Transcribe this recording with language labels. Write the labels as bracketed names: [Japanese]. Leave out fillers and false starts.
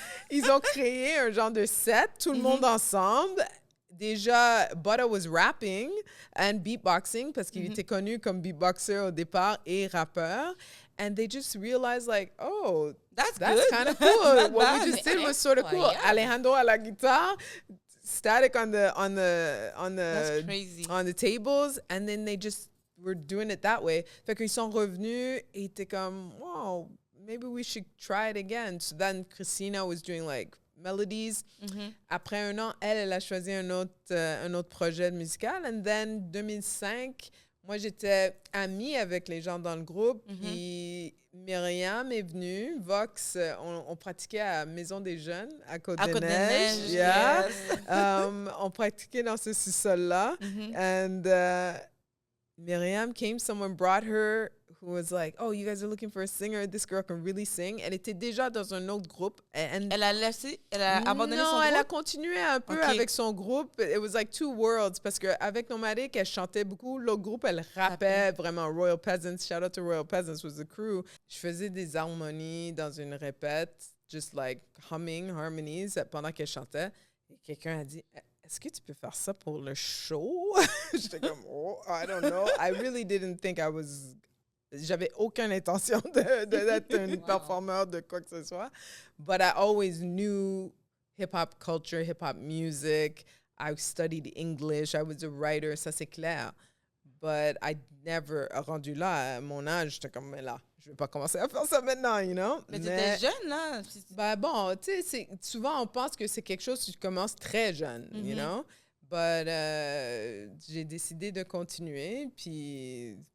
[French] Ils ont créé un genre de set, tout le monde ensemble. Déjà, Buddha [English] was rapping and beatboxing [French] parce qu'il était connu comme beatboxer au départ et rappeur. [English] And they just realized like, oh, that's kind of cool. What we just did was sort of cool. [French] Alejandro à la guitare, Static on [English] That's crazy. the tables, and then they just were doing it that way. [French] Fait qu'ils sont revenus et étaient comme, [English] wow, maybe we should try it again. So then Christina was doing like melodies. [French] Après un an, elle a choisi un autre projet musical. [English] And then 2005, [French] moi j'étais amie avec les gens dans le groupe. Puis Myriam est venue. Vox, on pratiquait à Maison des Jeunes, à Côte-des-Neiges. [English] Yeah. Yes. [French] On pratiquait dans ce sous-sol-là. [English] And Myriam came, someone brought her who was like, oh, you guys are looking for a singer. This girl can really sing. [French] Elle était déjà dans un autre groupe. [English] And [French] Elle a abandonné son non, elle a groupe? continué un peu avec son groupe. [English] It was like two worlds. [French] Parce qu'avec Nomadic, elle chantait beaucoup. L'autre groupe, elle rappait vraiment. [English] Royal Peasants, shout out to Royal Peasants was the crew. [French] Je faisais des harmonies dans une répète, [English] just like humming harmonies [French] pendant qu'elle chantait. Et quelqu'un a dit, est-ce que tu peux faire ça pour le show? J'étais comme, [English] oh, I don't know. I really didn't think I was... [French] J'avais aucune intention d'être un performeur de quoi que ce soit. [English] But I always knew hip-hop culture, hip-hop music. I studied English. I was a writer. [French] Ça, c'est clair. [English] But I never, [French] rendu là, à mon âge, j'étais comme, mais là, je vais pas commencer à faire ça maintenant, [English] you know? [French] Mais t'étais jeune, là. Ben bon, tu sais, souvent, on pense que c'est quelque chose que tu commences très jeune, [English] you know? But [French] j'ai décidé de continuer, puis...